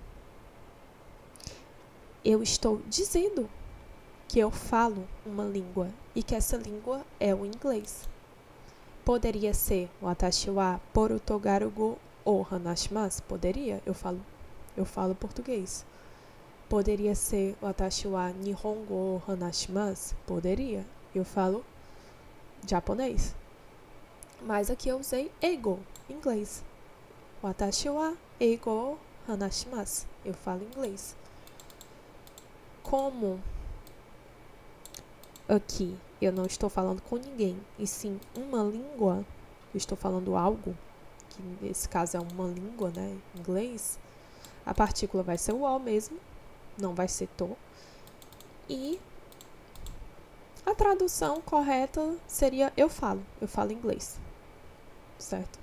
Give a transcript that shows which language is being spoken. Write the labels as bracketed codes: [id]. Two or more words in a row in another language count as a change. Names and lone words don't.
[pt] Eu estou dizendo que eu falo uma língua e que essa língua é o inglês. Poderia ser [ja] 私はポルトガル語を話します? [pt] Poderia, eu falo português. Poderia ser [ja] 私は日本語を話します? [pt] Poderia, eu falo japonês. Mas aqui eu usei eigo, inglês. [ja] 私は英語を話します? [pt] Eu falo inglês. Como aqui eu não estou falando com ninguém, e sim uma língua, eu estou falando algo, que nesse caso é uma língua, né, inglês, a partícula vai ser o o mesmo, não vai ser to, e a tradução correta seria eu falo inglês, certo?